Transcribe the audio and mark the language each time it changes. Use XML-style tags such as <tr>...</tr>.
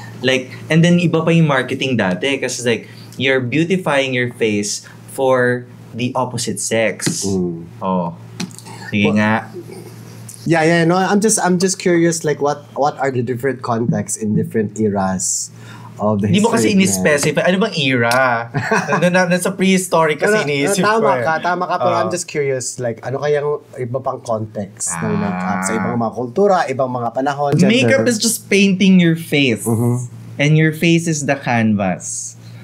<en>Like, and then</en> <tl>iba pa yung</tl> <en>marketing</en> <tl>dati kasi</tl> <en>like, you're beautifying your face for the opposite sex.</en> <tl>Oh. Sige nga.</tl> <en>Yeah, no, I'm just curious, like, what are the different contexts in different eras of the</en> <tl>Hindi mo kasi</tl> <en>history of man?</en> <tl>ini-specify. Ano bang era? Nasa prehistoric kasi iniisip ko. Tama ka, pero</tl> <en>I'm just curious, like,</en> <tl>ano kayang iba pang context ng makeup sa ibang mga kultura, ibang mga panahon, gender.</tl> <en>Makeup is just painting your face. And your face is the canvas.</en>